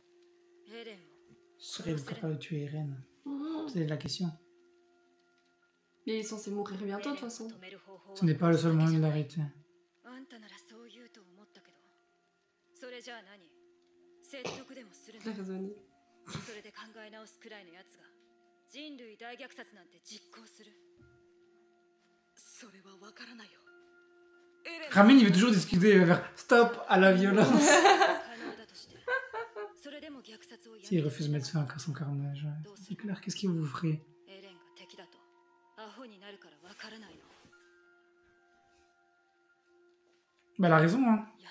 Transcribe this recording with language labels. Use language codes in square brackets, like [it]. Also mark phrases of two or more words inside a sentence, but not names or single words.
[fr] Serait-il capable de tuer Eren? C'est la question. Mais il est censé mourir bientôt de toute façon. Ce n'est pas le seul moyen de l'arrêter. Il a raisonné. [ja] それで考え直すくらいのやつが人類大虐殺なんて実行する。それはわからないよ。 [fr] Ramin il veut toujours discuter, il va faire stop à la violence. S'il refuse de mettre fin à son carnage, c'est clair, qu'est-ce qu'il vous ferait? Bah elle a raison, hein.